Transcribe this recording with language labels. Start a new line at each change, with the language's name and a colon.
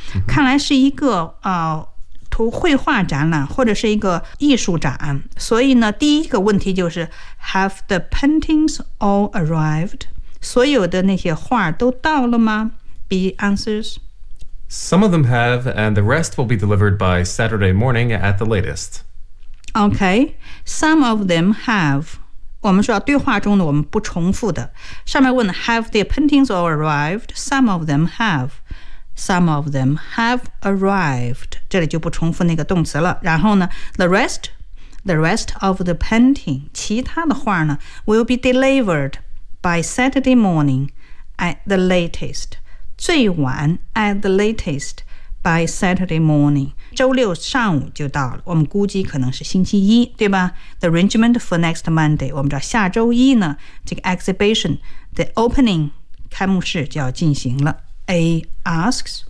Chinese: mm-hmm. 看来是一个、图绘画展览或者是一个艺术展所以呢第一个问题就是
English: Have the paintings all arrived
Chinese: 所有的那些画都到了吗
English: B answers Some of them have, and the rest will be delivered by Saturday morning at the latest. Okay, some of them have.
Chinese: 我们说对话中的我们不重复的。上面问
English: have the paintings all arrived? Some of them have. Some of them have arrived.
Chinese: 这里就不重复那个动词了。然后呢
English: the rest of the painting,
Chinese: 其他的画呢
English: will be delivered by Saturday morning at the latest.
Chinese: 最晚
English: at the latest by Saturday morning
Chinese: 周六上午就到了我们估计可能是星期一对吧
English: The arrangement for next Monday
Chinese: 我们知道下周一呢这个 exhibition
English: The opening
Chinese: 开幕式就要进行了
English: A asks